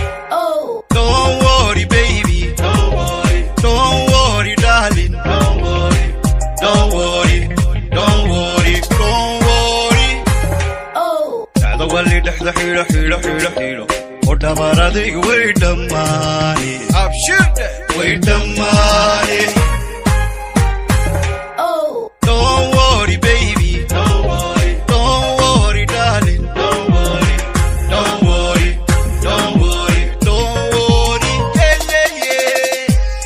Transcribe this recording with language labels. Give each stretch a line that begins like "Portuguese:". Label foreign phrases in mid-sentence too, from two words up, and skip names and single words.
English: Oh. Don't worry, baby. Don't worry. Don't worry, darling. Don't worry. Don't worry. Don't worry. Don't worry. Oh.
Somali: Dhacdo wali dhexda xidho, xidho, xidho, xidho. Oo dhabaradi way dhammaani. Abshirte. Way dhammaani.
English: Oh. Don't worry, baby. Don't worry. Don't worry, darling. Don't worry. Don't worry. Don't worry. Don't worry. Yeah, yeah, yeah.